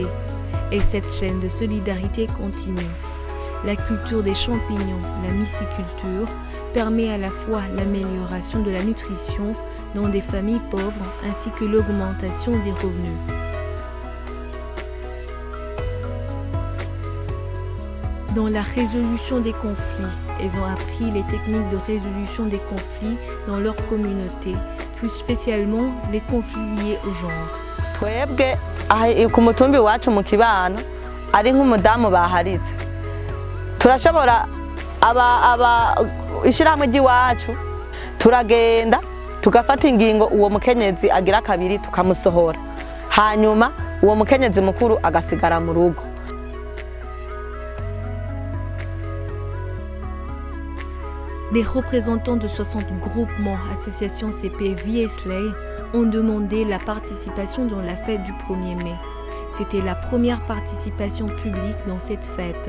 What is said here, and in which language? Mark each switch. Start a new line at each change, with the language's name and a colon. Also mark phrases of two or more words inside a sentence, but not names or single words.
French: Et cette chaîne de solidarité continue. La culture des champignons, la myciculture, permet à la fois l'amélioration de la nutrition dans des familles pauvres ainsi que l'augmentation des revenus. Dans la résolution des conflits, elles ont appris les techniques de résolution des conflits dans leur communauté, plus spécialement les conflits liés au genre.
Rundi: Twebwe ku mutumbi wacu mu kibano ari nk'umudamu baharitse turashobora ishirahamwe ry'iwacu turagenda tugafata ingingo uwo mukenyezi agira kabiri tukamusohora hanyuma uwo mukenyezi mukuru agasigara mu rugo.
French: Les représentants de 60 groupements, associations CP Viesley ont demandé la participation dans la fête du 1er mai. C'était la première participation publique dans cette fête.